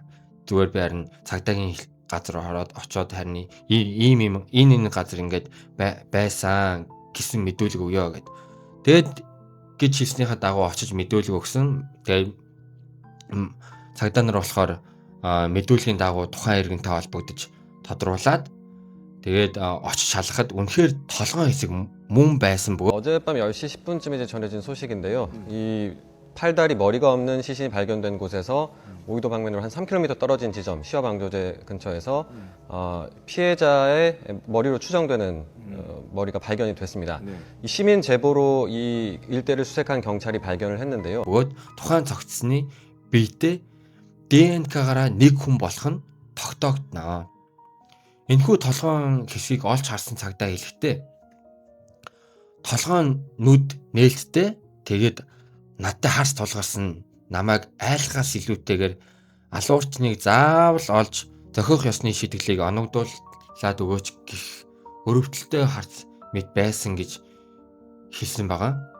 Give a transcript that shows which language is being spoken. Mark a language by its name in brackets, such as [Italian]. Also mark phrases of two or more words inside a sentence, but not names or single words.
[Mongolian] Зүгээр би харин цагдаагийн газар ороод очоод харин энэ газар ингээд байсан гэсэн мэдүүлэг өгөө гэд. Тэгэд гэж хэлснийхаа дагуу очиж мэдүүлэг өгсөн. Тэгээд цагдаа нар болохоор мэдүүлгийн дагуу тухайн иргэнтэй холбогдож тодруулаад тэгээд очиж шалгахад үнэхээр толгойн хэсэг мөн байсан бөгөөд [Korean] 어젯밤 10시 10분쯤에 전해진 소식인데요. 이 팔다리 머리가 없는 시신이 발견된 곳에서 오이도 방면으로 한 3km 떨어진 지점 시어방조제 근처에서 피해자의 머리로 추정되는 머리가 발견이 됐습니다. 이 시민 제보로 이 일대를 수색한 경찰이 발견을 했는데요. [Mongolian] тухайн цогцсны биетэй ДНК-гаараа нэг хүн болох нь тогтоогдно. Энэхүү толгойн хэсгийг олж харсан цагдаа хэлэхдээ толгойн нүд нээлттэй тэгээд надтай харс тулгарсан намайг айлхаас илүүтэйгээр алуурчныг заавал олж зохиох ёсны шийтгэлийг оногдуулаад өгөөч гэх өрөвдөлтөй харц мэд байсан гэж хэлсэн байгаа.